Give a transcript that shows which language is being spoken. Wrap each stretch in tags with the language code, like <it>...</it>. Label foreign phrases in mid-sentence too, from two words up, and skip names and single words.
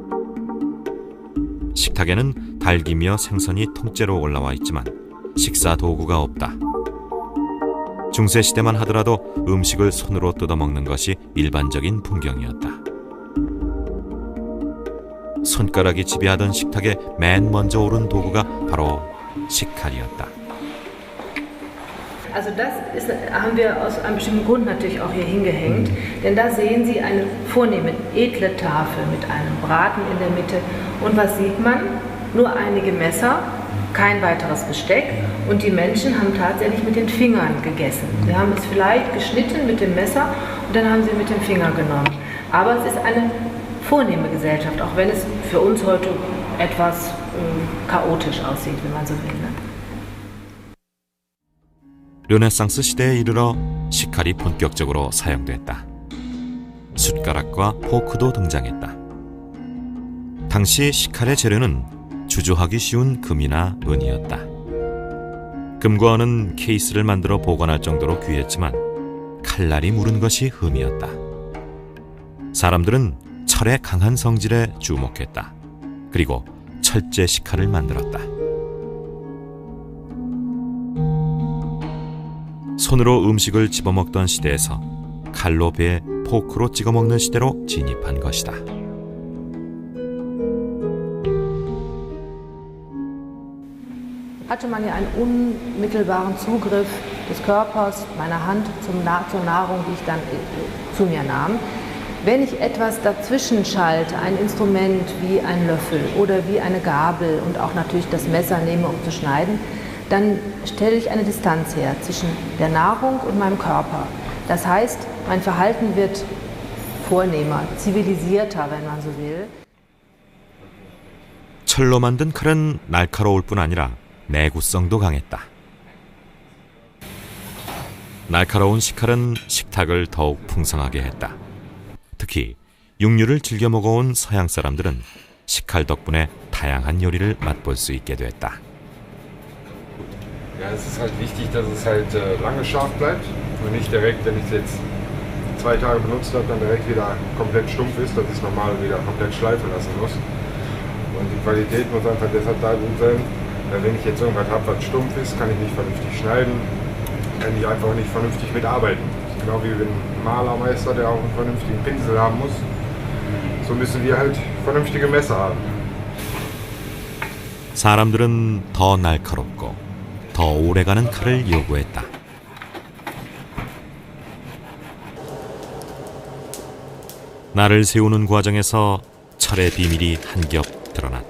<ko>식탁에는 닭이며 생선이 통째로 올라와 있지만 식사 도구가 없다. 중세시대만 하더라도 음식을 손으로 뜯어먹는 것이 일반적인 풍경이었다. 손가락이 지배하던 식탁에 맨 먼저 오른 도구가 바로 식칼이었다.</ko> <de>Also das haben wir aus einem bestimmten Grund natürlich auch hier hingehängt, denn da sehen Sie eine vornehme, edle Tafel mit einem Braten in der Mitte und was sieht man? Nur einige Messer, kein weiteres Besteck und die Menschen haben tatsächlich mit den Fingern gegessen. Sie haben es vielleicht geschnitten mit dem Messer und dann haben sie mit dem Finger genommen. Aber es ist eine vornehme Gesellschaft, auch wenn es für uns heute etwas chaotisch aussieht, wenn man so will. Ne?</de> <ko>르네상스 시대에 이르러 식칼이 본격적으로 사용됐다. 숟가락과 포크도 등장했다. 당시 식칼의 재료는 주조하기 쉬운 금이나 은이었다. 금과 은은 케이스를 만들어 보관할 정도로 귀했지만 칼날이 무른 것이 흠이었다. 사람들은 철의 강한 성질에 주목했다. 그리고 철제 식칼을 만들었다. 손으로 음식을 집어먹던 시대에서 칼로 베에 포크로 찍어먹는 시대로 진입한 것이다.</ko> <de>Hatte man ja einen unmittelbaren Zugriff des Körpers, meiner Hand zur Nahrung, die ich dann zu mir nahm. Wenn ich etwas dazwischen schalte, ein Instrument wie ein Löffel oder wie eine Gabel und auch natürlich das Messer nehme, um zu schneiden, dann stelle ich eine Distanz her zwischen der Nahrung und meinem Körper. Das heißt, mein Verhalten wird vornehmer, zivilisierter, wenn man so will.</de> <ko>철로 만든 칼은 날카로울 뿐 아니라 내구성도 강했다. 날카로운 식칼은 식탁을 더욱 풍성하게 했다. 특히 육류를 즐겨 먹어온 서양 사람들은 식칼 덕분에 다양한 요리를 맛볼 수 있게 됐다.</ko> <de>Ja, es ist halt wichtig, dass es halt lange scharf bleibt und nicht direkt, wenn ich es jetzt 2 Tage benutzt habe, dann direkt wieder komplett stumpf ist, dass ich es normal wieder komplett schleifen lassen muss. Und die Qualität muss einfach deshalb da gut sein, weil wenn ich jetzt irgendwas habe, was stumpf ist, kann ich nicht vernünftig schneiden, kann ich einfach nicht vernünftig mitarbeiten. Genau wie ein Malermeister, der auch einen vernünftigen Pinsel haben muss. So müssen wir halt vernünftige Messer haben.</de> <ko>사람들은 더 날카롭고 더 오래가는 칼을 요구했다. 날을 세우는 과정에서 철의 비밀이 한 겹 드러났다.</ko>